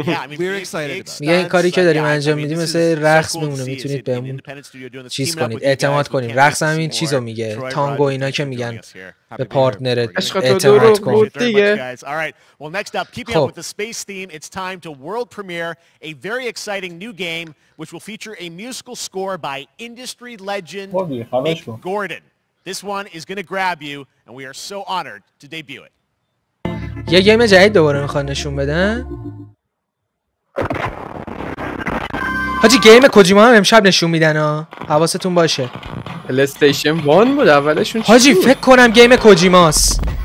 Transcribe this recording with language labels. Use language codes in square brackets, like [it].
[fa] میگه این کاری که داریم انجام میدیم مثل رقص میمونه، میتونید بهمون چیز کنید، اعتماد کنید. رقص هم این چیزو میگه، تانگو اینا که میگن به پارتنرت اعتماد کن دیگه. [en] Well, next up, keeping up with the space theme, it's time to world premiere a very exciting new game which will feature a musical score by industry legend Mick Gordon. This one is going to grab you, and we are so honored to debut it. [fa] یه گیم جدید دوباره میخوان نشون بدن. حاجی گیم کوجیما هم امشب نشون میدن ها، حواستون باشه. پلی‌استیشن 1 بود اولشون. حاجی فکر کنم گیم کوجیماست.